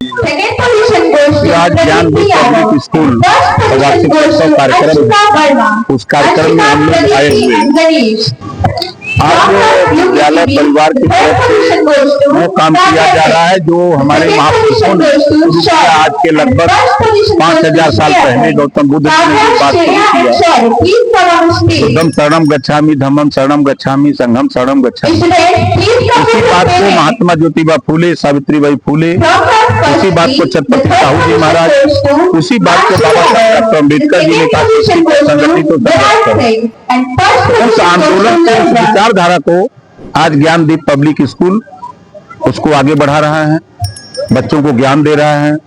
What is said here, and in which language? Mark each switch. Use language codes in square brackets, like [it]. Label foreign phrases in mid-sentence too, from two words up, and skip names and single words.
[hi] आज ज्ञानदीप पब्लिक स्कूल वार्षिकोत्सव कार्यक्रम, उस कार्यक्रम में हम लोग आए हुए। आज विद्यालय परिवार की तरफ से वो काम किया जा रहा है जो हमारे महापुरुषों ने शुरू किया। आज के लगभग 5000 साल पहले गौतम बुद्ध ने ये बात शुरू किया, [pi] बुद्धम शरणम गच्छामि, धम्मम शरणम गच्छामि, संघम शरणम गच्छामि। [hi] इसी बात को महात्मा ज्योतिबा फूले, सावित्रीबाई फूले, उसी बात को छत्रपति साहू जी महाराज, उसी बात को बाबा साहब डॉक्टर अम्बेडकर जी ने कहा संगठित तो उस आंदोलन से, उस विचारधारा को आज ज्ञानदीप पब्लिक स्कूल उसको आगे बढ़ा रहा है, बच्चों को ज्ञान दे रहा है।